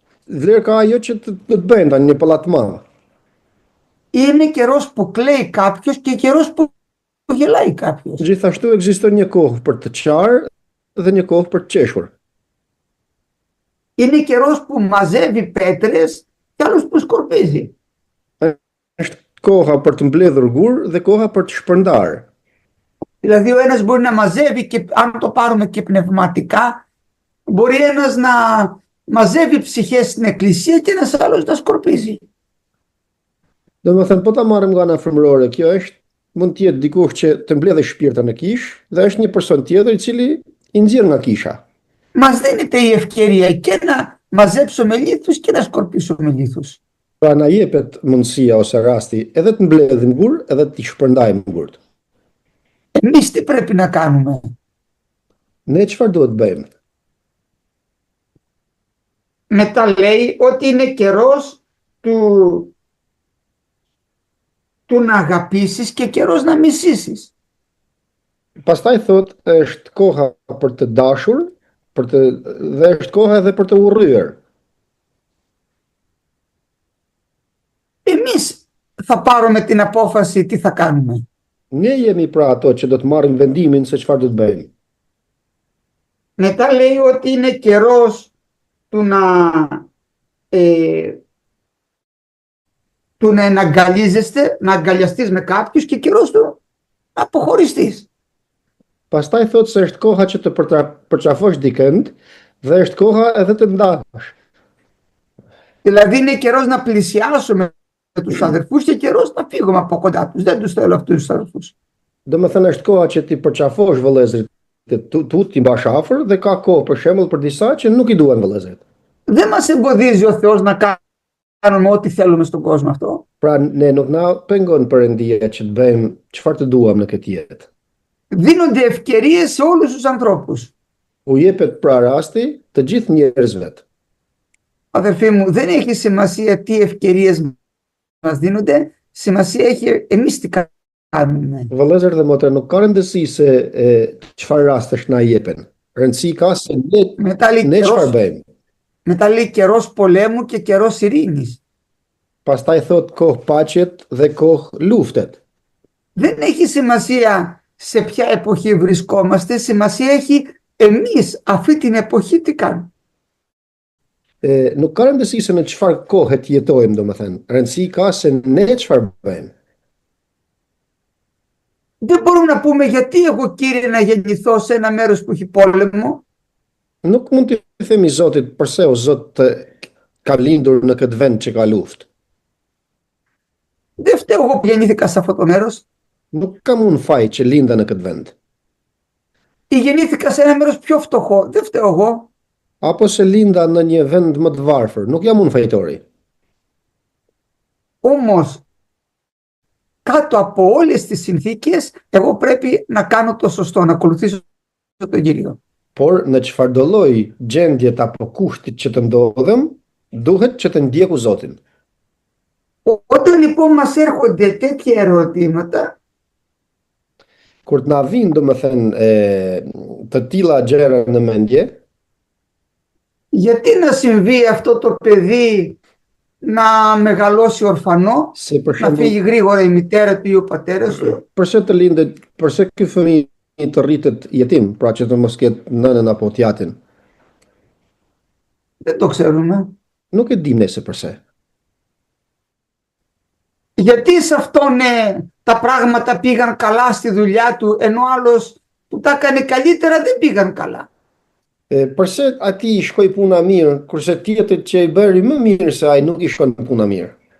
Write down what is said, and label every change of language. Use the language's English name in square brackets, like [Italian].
[Albanian] Vlerë ka ajo që të bëjnë tani një pallat të madh. [Greek] Είναι καιρός που κλαίει κάποιος και καιρός που γελάει κάποιος. [Albanian] Gjithashtu ekziston një kohë për të qarë dhe një kohë për të qeshur. [Greek] Είναι καιρός που μαζεύει πέτρες και άλλος που σκορπίζει. [Albanian] Është koha për të mbledhur gur dhe koha për të shpërndarë. [Greek] Δηλαδή ο ένας μπορεί να μαζεύει και αν το πάρουμε και πνευματικά, μπορεί ένας να μαζεύει ψυχές στην εκκλησία και ένας άλλος να σκορπίζει. [Albanian] Domethënë, po ta marrim nga ana frymërore, kjo mund të jetë dikush që të mbledhë shpirta në kish dhe është një person tjetër i cili i nxjerr nga kisha. [Greek] Μας δίνεται η ευκαιρία και να μαζέψουμε λίθους και να σκορπίσουμε λίθους. [Albanian] Pra na jepet mundësia ose rasti edhe të mbledhim gur edhe të shpërndajmë gurt. [Greek] Εμείς τι πρέπει να κάνουμε? [Albanian] Ne çfarë duhet bëjmë? [Greek] Μετά λέει ότι είναι καιρός του να αγαπήσεις και καιρός να μισήσεις. [Albanian] Pastaj thot është koha për të dashur, dhe është koha edhe për të urryer. [Greek] Εμείς θα πάρουμε την απόφαση τι θα κάνουμε. [Albanian] Ne jemi pra ato që do të marrim vendimin se çfarë do të bëjmë. [Greek] Μετά λέει ότι είναι καιρός του να εναγκαλίζεστε, να αγκαλιαστείς με κάποιους και καιρός του να αποχωριστείς. [Albanian] Pastaj thot se është koha që të përqafosh dikënd dhe është koha edhe të ndash. [Greek] Δηλαδή είναι καιρός να πλησιάσουμε τους αδερφούς και καιρός να φύγουμε από κοντά τους. Δεν τους θέλω αυτούς τους αδερφούς. [Albanian] Domethënë është koha që ti përqafosh vëllezërit tu ti mbash afër dhe ka kohë për shembull për disa që nuk i duan vëllezërit. [Greek] Δεν μας εμποδίζει ο Θεός να κάνουμε ό,τι θέλουμε στον κόσμο αυτό. [Albanian] Pra ne nuk na pengon Perëndia që të bëjmë çfarë të duam në këtë jetë. [Greek] Δίνονται ευκαιρίες σε όλους τους ανθρώπους. [Albanian] U jepet pra rasti të gjithë njerëzve. [Greek] Αδερφοί μου, δεν έχει σημασία τι ευκαιρίες μας δίνονται, σημασία έχει εμείς τι κάνουμε. [Albanian] Vëllezër dhe motra, nuk ka rëndësi se çfarë rastesh na jepen. Rëndësi ka se ne çfarë bëjmë. [Greek] Μετά λέει καιρός πολέμου και καιρός ειρήνης. [Albanian] Pastaj thot kohë paqet dhe kohë luftet. [Greek] Δεν έχει σημασία σε ποια εποχή βρισκόμαστε, σημασία έχει εμείς αυτή την εποχή τι κάνουμε. [Albanian] Nuk ka rëndësi se në çfarë kohe të jetojmë, domethënë. Rëndësi ka se ne çfarë bëjmë. [Greek] Δεν μπορούμε να πούμε γιατί εγώ Κύριε να γεννηθώ σε ένα μέρος που έχει πόλεμο. [Albanian] Nuk mund të themi Zotit, përse o Zot ka lindur në këtë vend që ka luftë. [Greek] Δεν φταίω εγώ που γεννήθηκα σε αυτό το μέρος. [Albanian] Nuk kam unë faj që linda në këtë vend. [Greek] Ή γεννήθηκα σε ένα μέρος πιο φτωχό. Δεν φταίω εγώ. [Albanian] Apo se linda në një vend më të varfër, nuk jam unë fajtori. [Greek] Όμως, κάτω από όλες τις συνθήκες, εγώ πρέπει να κάνω το σωστό, να ακολουθήσω τον Κύριο. [Albanian] Por në çfarëdo lloj gjendjet apo kushtit që të ndodhem, duhet që të ndjeku Zotin. [Greek] Όταν λοιπόν μας έρχονται τέτοια ερωτήματα, [Albanian] Kur të na vinë domethënë të tilla gjëra në mendje, [Greek] γιατί να συμβεί αυτό το παιδί να μεγαλώσει ορφανό, [Albanian] se për [Greek] να φύγει [Albanian] shembull, [Greek] γρήγορα η μητέρα του ή ο πατέρας του, [Albanian] përse të lindet, përse ky fëmijë të rritet jetim, pra që të mos ketë nënën apo tjatin. [Greek] δεν το ξέρουμε. [Albanian] Nuk e dim ne se përse. [Greek] Γιατί σε αυτόν τα πράγματα πήγαν καλά στη δουλειά του, ενώ άλλος που τα έκανε καλύτερα δεν πήγαν καλά. [Albanian] Përse ati i shkoi puna mirë, kurse tjetrit që i bëri më mirë se ai nuk i shkon puna mirë?